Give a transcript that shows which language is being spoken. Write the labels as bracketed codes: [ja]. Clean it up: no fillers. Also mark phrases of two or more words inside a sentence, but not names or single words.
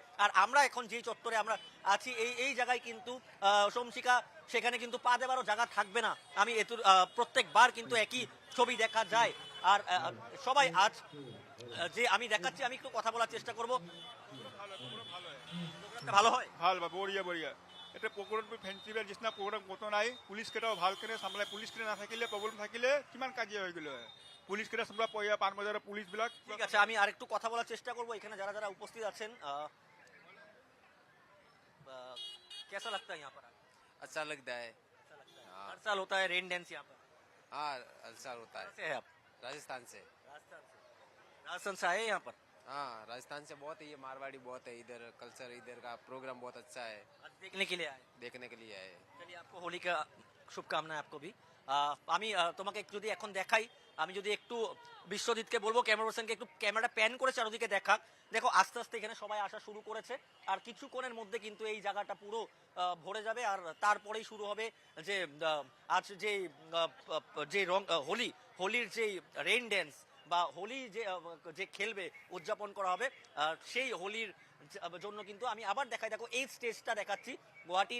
[bn] আর আমরা এখন যেই চত্বরে আমরা আছি, এই জায়গায় কিন্তু সোমশিখা, সেখানে কিন্তু পা দেওয়ারও জায়গা থাকবে না। আমি প্রত্যেকবার কিন্তু একই ছবি দেখা যায়। আর সবাই আজ যে আমি দেখাচ্ছি, আমি একটু কথা বলার চেষ্টা করবো। ভালো হয়, [as] ভাল বা বঢ়িয়া বঢ়িয়া। এতিয়া প্ৰগ্ৰামটো ফেঞ্চিবেল নিচিনা প্ৰগ্ৰাম ক'তো নাই। পুলিচকেইটাও ভালকৈ চাম্ভালে, পুলিচকেইটা নাথাকিলে প্ৰব্লেম থাকিলে কিমান কাজিয়া হৈ গ'লে হয়। পুলিচকেইটা চম্ভালা পঢ়িয়া পান বজাৰৰ পুলিচবিলাক। [bn] ঠিক আছে, আমি আর একটু কথা বলার চেষ্টা করবো। এখানে যারা যারা উপস্থিত আছেন, [hi] कैसा लगता है यहाँ पर? अच्छा लगता है। हर साल होता है रेन डांस यहाँ पर? हाँ, हर साल होता है। कैसे है आप? राजस्थान से। राजस्थान से आए यहाँ पर? हाँ, राजस्थान से बहुत है, ये मारवाड़ी बहुत है इधर। कल्चर इधर का प्रोग्राम बहुत अच्छा है, आज देखने के लिए आए। देखने के लिए आए। चलिए, आपको होली का শুভকামনা आपको भी। [bn] আমি তোমাকে যদি এখন দেখাই, আমি যদি একটু বিশ্বজিৎকে বলবো ক্যামেরা পার্সনকে একটু ক্যামেরাটা প্যান করে চারদিকে দেখাক। দেখো আস্তে আস্তে এখানে সবাই আসা শুরু করেছে। আর কিছুক্ষণের মধ্যে কিন্তু এই জায়গাটা পুরো ভরে যাবে। আর তারপরেই শুরু হবে যে আজ যে রং হোলির যে রেইন ড্যান্স বা হোলি যে যে খেলবে, উদযাপন করা হবে, সেই হোলির জন্য কিন্তু আমি আবার দেখাই, দেখো এই স্টেজটা দেখাচ্ছি গুয়াহাটির।